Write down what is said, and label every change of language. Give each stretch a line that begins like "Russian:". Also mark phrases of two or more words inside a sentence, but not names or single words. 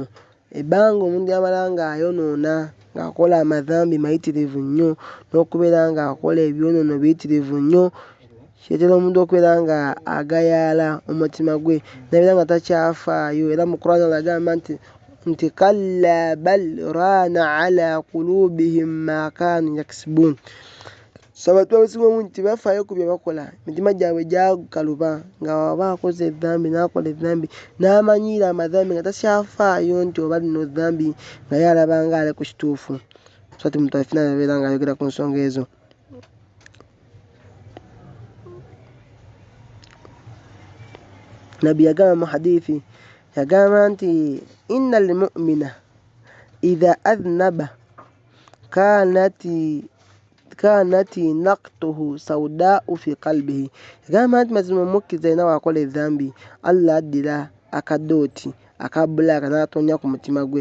Ganda: Ebbanga omuntu yamala nga ayonoona ng'akola amadhambi mayitirivu nnyo n'okubeera nga akola ebyonoono biyitirivu nnyo, kireetera omuntu okubeera nga agayaala omutima gwe n'abeera nga takyafaayo. Era mu Qur'an agamba nti
Arabic: كلا بل ران على قلوبهم ما كانوا يكسبون,
Ganda: so abantu abasinga obungi tebafaayo ku bye bakola, emitima gyabwe gyakaluba nga waba akoze edhambi n'akola edhambi n'amanyiira amadhambi nga takyafaayo nti oba lino dhambi nga ye alaba nga ali ku kituufu. Surati Mutaffifina abeera nga ayogera ku nsonga ezo. Nabbi yagamba mu hadithi, yagamba nti
Arabic: إن المؤمن إذا أذنب كانت نكتة سوداء في قلبه,
Ganda: yagamba nti mazima omukkiriza alina waakola edhambi Allah addira akadooti aka bbulaaka n'atonya ku mutima gwe.